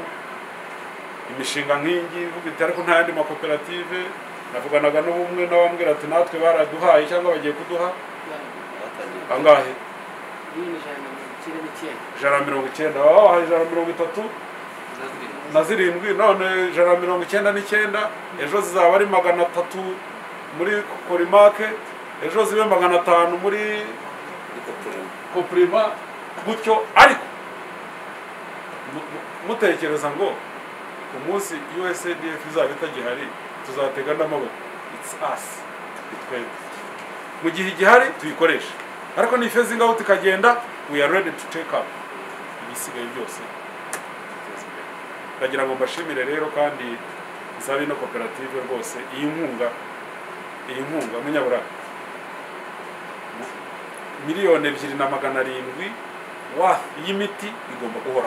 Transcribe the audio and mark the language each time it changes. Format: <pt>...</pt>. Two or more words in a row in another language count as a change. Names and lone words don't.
<rw>Imishinga nk'ingi ivuga iti ariko nta yandi makoperative, navuganaga n'ubumwe n'abambwira ati natwe baraduhaye cyangwa bagiye kuduha angahe 190 wabahaye 137 none 199 ejo zizaba ari 300 muri Korimake, ejo zibe 500 muri Koprima gutyo. Ariko mutekereza ngo umunsi USADF izaba itagihari tuzatega n'amaboko.</rw> <en>It's us,</en> <rw>twebwe mu gihe igihari tuyikoresha, ariko ni</rw> <en>phasing out</en> <rw>ikagenda,</rw> <en>we are ready to take up</en> <rw>ibisigaye byose.</rw> <en>Ndagira ngo mbashimire rero kandi nsabe no koperative rwose iyi nkunga munyabura miliyoni 2,700 y'imiti igomba guhora.</en>